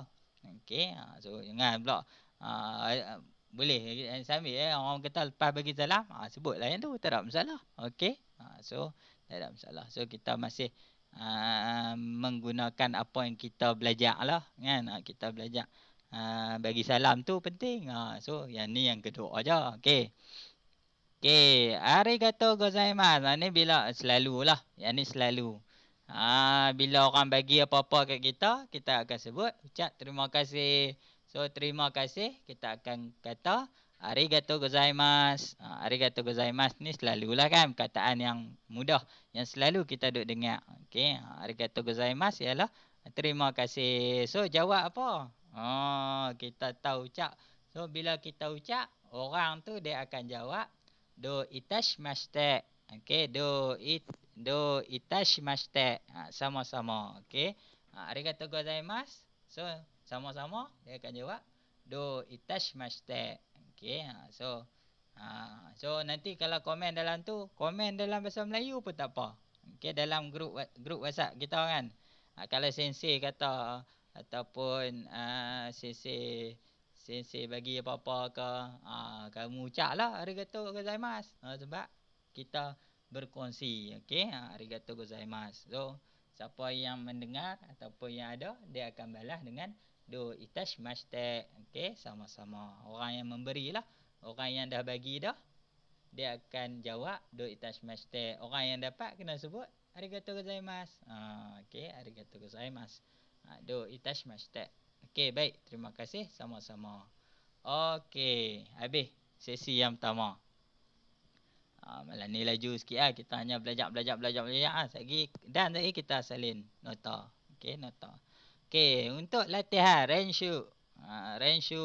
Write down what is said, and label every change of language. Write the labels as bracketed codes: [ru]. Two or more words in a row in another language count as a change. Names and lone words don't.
[ms] Okey, so jangan pula boleh sambil orang kata lepas bagi salam, sebutlah yang tu, tak ada masalah. Okey. So tak ada masalah. So kita masih menggunakan apa yang kita belajar lah kan. Kita belajar bagi salam tu penting. So yang ni yang kedua aja. Okey. Okey, [ja] ありがとうございます. [ms] Ni bila selalulah. Yang ni selalu. Bila orang bagi apa-apa kat kita, kita akan sebut ucap terima kasih. So terima kasih kita akan kata [ja] ありがとうございます. ありがとうございます [ms] ni selalulah kan perkataan yang mudah yang selalu kita duk dengar. Okey, [ja] ありがとうございます [ms] ialah terima kasih. So jawab apa? Kita tahu ucap. So bila kita ucap, orang tu dia akan jawab [ja] どういたしまして. Okey, どういたしまして. [ms] Sama-sama. Okey. [ja] ありがとうございます. [ms] So, sama-sama dia akan jawab [ja] どういたしまして. [ms] Okey. So nanti kalau komen dalam tu, komen dalam bahasa Melayu pun tak apa. Okey, dalam grup WhatsApp kita kan. Kalau sensei kata ataupun sensei bagi apa-apa ke, kamu ucaplah [ja] ありがとうございます. [ms] Sebab kita berkongsi. Okey, [ja] ありがとうございます. [ms] So siapa yang mendengar ataupun yang ada, dia akan balas dengan [ja] どういたしまして. [ms] Okey, sama-sama. Orang yang memberilah, orang yang dah bagi dah, dia akan jawab [ja] どういたしまして. [ms] Orang yang dapat kena sebut [ja] ありがとうございます. Okey, ありがとうございます。どういたしまして. [ms] Okey, baik. Terima kasih sama-sama. Okey, habis sesi yang pertama. Malam ni laju sikit lah. Kita hanya belajar. Lagi kita salin nota. Okey, nota. Okey, untuk latihan renshu. Renshu.